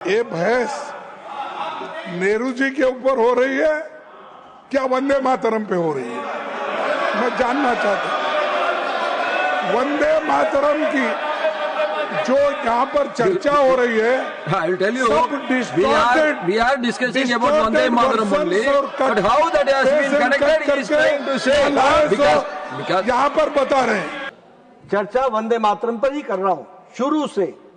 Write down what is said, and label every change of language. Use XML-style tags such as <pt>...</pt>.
<hi>ये बहस नेहरू जी के ऊपर हो रही है क्या वंदे मातरम पे हो रही है? मैं जानना चाहता हूं। वंदे मातरम की जो यहाँ पर चर्चा हो रही है,</hi> <en>I'll tell you,</en> <hi>सब</hi> <en>we are discussing about Vande Mataram only, but how that has been connected, he is trying to say, because</en> <hi>यहाँ पर बता रहे हैं। चर्चा वंदे मातरम पर ही कर रहा हूं शुरू से।</hi>